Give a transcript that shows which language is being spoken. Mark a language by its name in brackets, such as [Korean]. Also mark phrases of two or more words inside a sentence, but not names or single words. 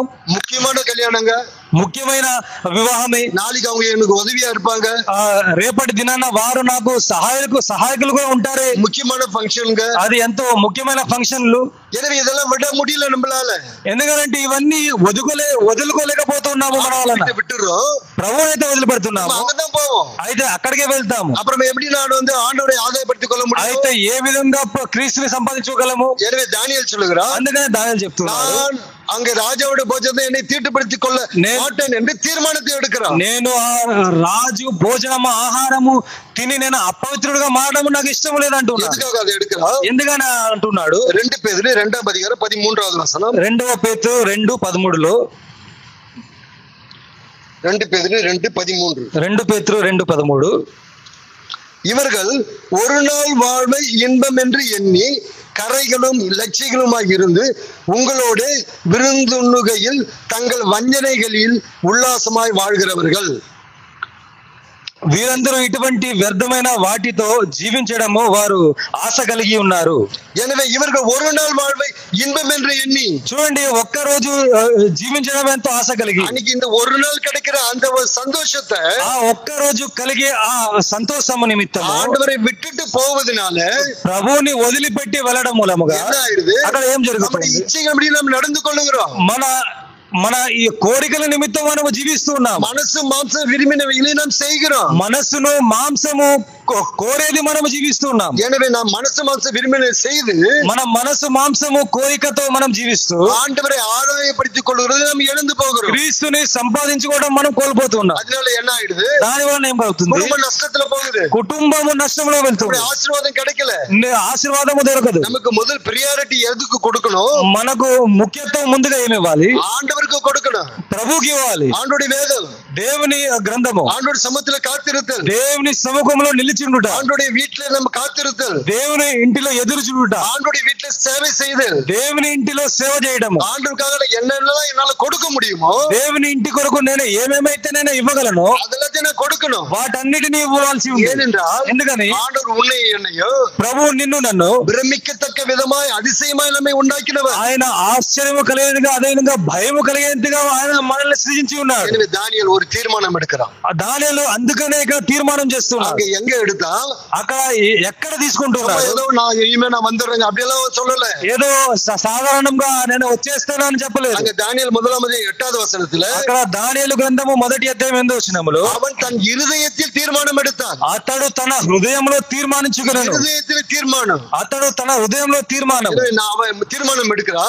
[Telugu] ముఖ్యమైన కళ్యాణంగా, ముఖ్యమైన వివాహమే. [Tamil] నాలుగు அவங்க எனக்கு உதவியா இருப்பாங்க. [Telugu] రేపటి దినాన వారు నాకు సహాయకులుగా ఉంటారే. ముఖ్యమైన ఫంక్షన్గా, అది ఎంతో ముఖ్యమైన ఫంక్షన్లు. [Tamil] எனவே இதெல்லாம் விட முடியல நம்மளால. [Telugu] ఎందుకంటే ఇవన్నీ వదులుకోలేకపోతున్నాము. మన వలన [Tamil] விட்டுறோம், [Telugu] ప్రభు అయితే వదిలిపెడుతున్నాము. [Tamil] அங்கதான் போவோம். [Telugu] అయితే అక్కడికే వెళ్తాము. [Tamil] அப்புறம் எப்படி நான் ஆண்டவரை ஆதாயப்படுத்திக் கொள்ள முடியும்? [Telugu] అయితే ఏ విధంగా క్రీస్తుని సంపాదించుకోగలము? [Tamil] எனவே தானியேல் சொல்லுகிறார், [Telugu] అందుకనే దానియేలు చెప్తున్నాడు, [Tamil] நான் அங்கே ராஜாவுடைய భోజనం என்னை தீட்டுப்படுத்திக் கொள்ள மாட்டேன் என்று தீர்மானத்தை எடுக்கிறார். [Telugu] నేను ఆ రాజు భోజనము ఆహారము తిని నేను అపవిత్రుడుగా మారడం నాకు ఇష్టం లేదు అంటున్నాడు. ఎందుకు అది எடுக்கிறார்? ఎందుకని అంటున్నాడు? 2 పేతురు 2వ అధ్యాయం 13వ వచనం. 2 పేతురు 2:13లో 2 పేతురు 2:13. 2 పేతురు 2:13 [Tamil] இவர்கள் ஒரு நாள் வாழ்வை இன்பம் என்று எண்ணி கரைகளும் லட்சிகளுமாய் இருந்து உங்களோட விருந்துண்ணுகையில் தங்கள் வஞ்சனைகளில் உல்லாசமாய் வாழ்கிறவர்கள். [Telugu] వీరందరూ ఇటువంటి వ్యర్థమైన వాటితో జీవించడము వారు ఆశ కలిగి ఉన్నారు. [Tamil] எனவே இவர்கள் ஒரு நாள் வாழ்வை இன்பம் என்று எண்ணி, [Telugu] చూడండి, ఒక్క రోజు జీవించడం ఎంతో ఆశ కలిగి, [Tamil] அன்னைக்கு இந்த ஒரு நாள் கிடைக்கிற அந்த சந்தோஷத்தை, [Telugu] ఆ ఒక్క రోజు కలిగే ఆ సంతోషము నిమిత్తం [Tamil] ஆண்டவரை விட்டுட்டு போவதனால, [Telugu] ప్రభువుని వదిలిపెట్టి వెళ్ళడం మూలముగా [Tamil] என்ன ஆயிடுது? [Telugu] అక్కడ ఏం జరుగుతుంది? [Tamil] இச்சைப்படி நாம் நடந்து கொள்ளுகிறோம். [Telugu] మన ఈ కోరికల నిమిత్తం మనము జీవిస్తున్నాం. మనసు మాంసం విరిమినవి [Tamil] நாம் செய்கிறோம். [Telugu] మనసును మాంసము కోరేది మనము జీవిస్తున్నాం. [Tamil] எனவே நாம் [Telugu] మనసు మాంసం విరిమిన [Tamil] செய்து [Telugu] మన మనసు మాంసము కోరికతో మనం జీవిస్తూ [Tamil] ஆண்டவரை ஆதாயப்படுத்திக் கொள்கிறது நாம் இழந்து போகிறோம். [Telugu] క్రీస్తుని సంపాదించుకోవడం మనం కోల్పోతున్నాం. [Tamil] அதனால என்ன ஆயிடுது? [Telugu] దాని వల్ల ఏం అవుతుంది? [Tamil] குடும்ப నష్టத்துல போகுது. [Telugu] కుటుంబము నష్టంలో వెళ్తుంది. [Tamil] ఆశీర్వాదం கிடைக்கல. [Telugu] ఆశీర్వాదము దొరకదు. [Tamil] நமக்கு முதல் பிரியாரிட்டி எதுக்கு கொடுக்கணும்? [Telugu] మనకు ముఖ్యత్వం ముందుగా ఏమి ఇవ్వాలి? [Tamil] ஆண்டவருக்கு கொடுக்கணும். [Telugu] ప్రభువుకి ఇవ్వాలి. [Tamil] ஆண்டவருடைய வேதம், [Telugu] దేవుని గ్రంథము, [Tamil] ஆண்டவருடைய சமூகத்துல காத்திருத்தல், [Telugu] దేవుని సముఖంలో నిలిచి నిలిచిండుట, [Tamil] ஆண்டோடைய வீட்டுல நம்ம காத்திருத்தல், [Telugu] దేవుని ఇంటిలో ఎదురు చూడుట, [Tamil] ஆண்டோடைய வீட்டுல சேவை செய்தல், [Telugu] దేవుని ఇంటిలో సేవ చేయడము, [Tamil] ஆண்டவருக்காக என்னென்னலாம் என்னால கொடுக்க முடியுமோ [Telugu] దేవుని ఇంటి కొరకు నేను ఏమేమైతే నేను ఇవ్వగలను [Tamil] அதெல்லாத்தையும் நான் கொடுக்கணும். [Telugu] వాటన్నిటిని ఇవ్వాల్సి ఉంది. [Tamil] ஏனென்றால் [Telugu] ఎందుకని [Tamil] ஆண்டவர் உன்னை என்னையோ [Telugu] ప్రభువు నిన్ను నన్ను [Tamil] பிரமிக்கத்தக்க விதமாய் அதிசயமாய் நம்மை உண்டாக்கினவர். [Telugu] ఆయన ఆశ్చర్యము కలిగేదిగా అదేవిధంగా భయము కలిగేదిగా ఆయన మనల్ని సృజించి ఉన్నాడు. [Tamil] எனவே தானியேல் ஒரு தீர்மானம் எடுக்கிறான். [Telugu] ఆ దానియేలు అందుకనే ఇక్కడ తీర్మానం చేస్తున్నాడు. [Tamil] அங்க எங்க எடுத்தா [Telugu] అక్కడ ఎక్కడ తీసుకుంటున్నాడు? [Tamil] ஏதோ நான் இனிமே நான் வந்துடுறேன் அப்படியெல்லாம் சொல்லல. [Telugu] ఏదో సాధారణంగా నేను వచ్చేస్తాను అని చెప్పలేదు. [Tamil] அங்க தானியேல் 1:8 வசனத்துல [Telugu] అక్కడ దానియేలు గ్రంథము 1వ అధ్యాయం 8వ వచనములో [Tamil] அவன் தன் இருதயத்தில் தீர்மானம் எடுத்தான். [Telugu] అతడు తన హృదయంలో తీర్మానించుకున్నాడు. [Tamil] இருதயத்தில் தீர்மானம். [Telugu] అతడు తన హృదయంలో తీర్మానం. [Tamil] அவன் தீர்மானம் எடுக்கிறான்.